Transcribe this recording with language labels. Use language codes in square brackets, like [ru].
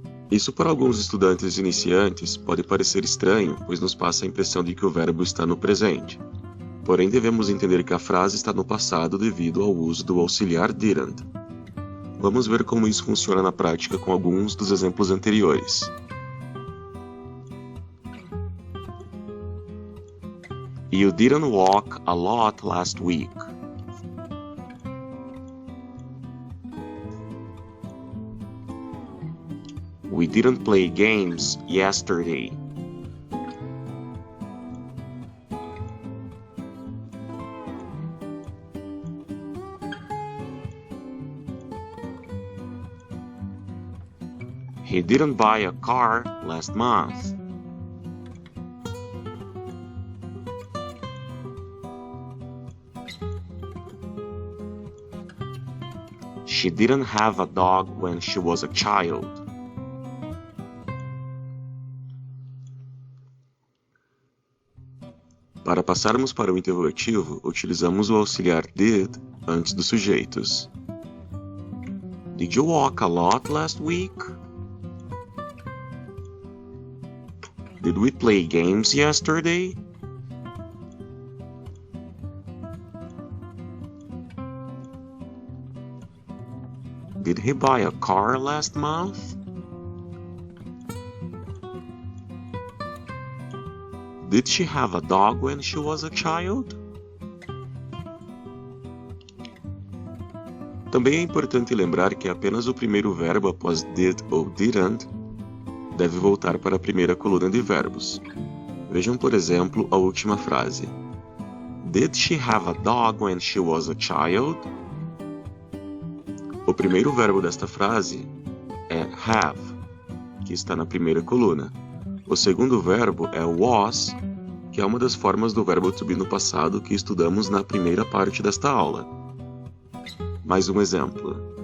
[pt] Isso para alguns estudantes iniciantes pode parecer estranho, pois nos passa a impressão de que o verbo está no presente. Porém, devemos entender que a frase está no passado devido ao uso do auxiliar didn't. Vamos ver como isso funciona na prática com alguns dos exemplos anteriores. [en] You didn't walk a lot last week. We didn't play games yesterday. He didn't buy a car last month. She didn't have a dog when she was a child. [pt] Para passarmos para o interrogativo, utilizamos o auxiliar did antes dos sujeitos. [en] Did you walk a lot last week? Did we play games yesterday? Did he buy a car last month? Did she have a dog when she was a child? [pt] Também é importante lembrar que apenas o primeiro verbo após did ou didn't deve voltar para a primeira coluna de verbos. Vejam, por exemplo, a última frase. [en] Did she have a dog when she was a child? [pt] O primeiro verbo desta frase é have, que está na primeira coluna. O segundo verbo é was, que é uma das formas do verbo to be no passado que estudamos na primeira parte desta aula. Mais um exemplo.